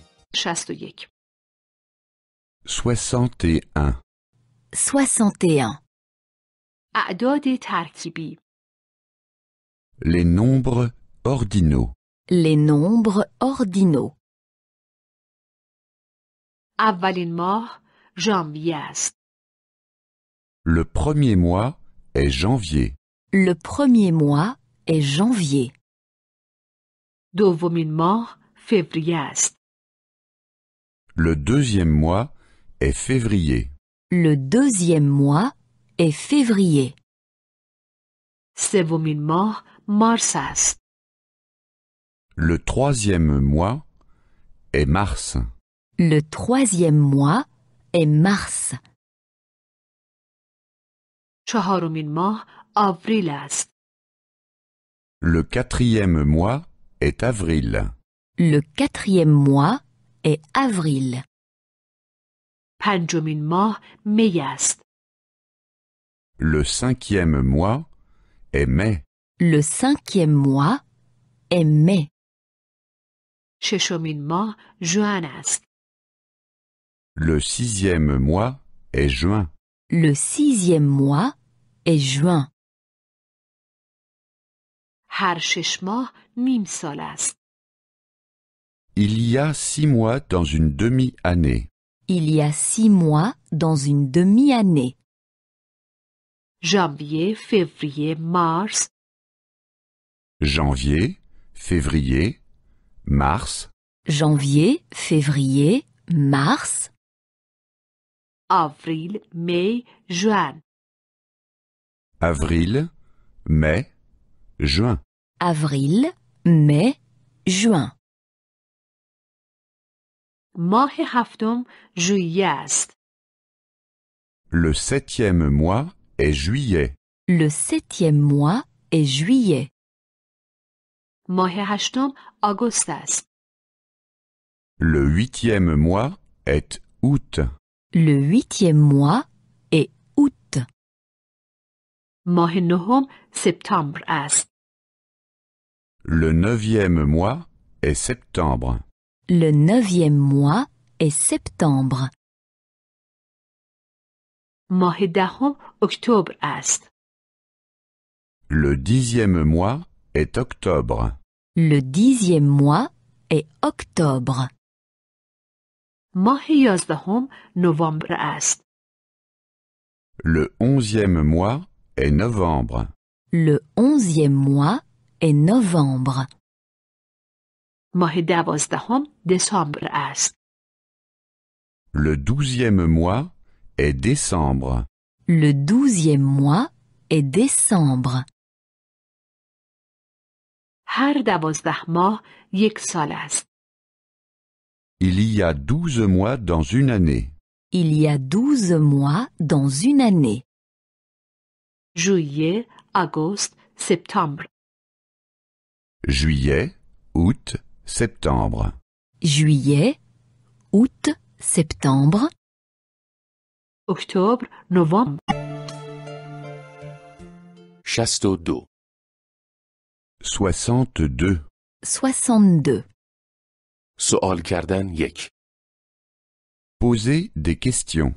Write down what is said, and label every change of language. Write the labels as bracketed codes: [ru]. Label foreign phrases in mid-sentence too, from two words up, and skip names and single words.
[fa] 61 61. 61. اعداد ترکیبی [fr] Les nombres ordinaux. Les nombres ordinaux. [fa] اولین ماه ژانویه است. [fr] Le premier mois est janvier. Le premier mois est janvier. [fa] دومین ماه فوریه است. [fr] Le deuxième mois est février. Le deuxième mois est février. [fa] سومین ماه مارس است. [fr] Le troisième mois est mars. Le troisième mois est mars. [fa] چهارمین ماه آوریل است. [fr] Le quatrième mois est avril. Le quatrième mois est avril. [fa] پنجمین ماه می است. [fr] Le cinquième mois est mai. Le cinquième mois est mai. [fa] ششمین ماه ژوئن است. [fr] Le sixième mois est juin. Le sixième mois est juin. [fa] هر 6 ماه نیم سال است. [fr] Il y a 6 mois dans une demi-année. Il y a 6 mois dans une demi-année. [fa] ژانویه، فوریه، مارس، [fr] Janvier, février, mars, Janvier, février, mars, [fa] آوریل، می، ژوئن. [fr] avril, mai, juin. avril, mai, juin. [fa] ماه هفتم ژوئیه است. [fr] Le septième mois est juillet. Le septième mois est juillet. [fa] ماه هشتم آگوست است. [fr] Le huitième mois est août. Le huitième mois est août. [fa] ماه نهم سپتامبر است. [fr] Le neuvième mois est septembre. Le neuvième mois est septembre. [fa] ماه دهم اکتبر است. [fr] Le dixième mois est octobre. Le dixième mois est octobre. [fa] ماه یازدهم نوامبر است. [fr] Le onzième mois est novembre. Le onzième mois est novembre. [fa] ماه دوازدهم دسامبر است. [fr] Le douzième mois est décembre. Le douzième mois est décembre. [fa] هر 12 ماه یک سال است. [fr] Il y a 12 mois dans une année. Il y a 12 mois dans une année. [fa] ژوئیه، آگوست، سپتامبر. [fr] Juillet, août, septembre. Juillet, août, septembre, [fa] اکتبر، نوامبر. 62. 62. 62. سوال کردن 1. [fr] Poser des questions.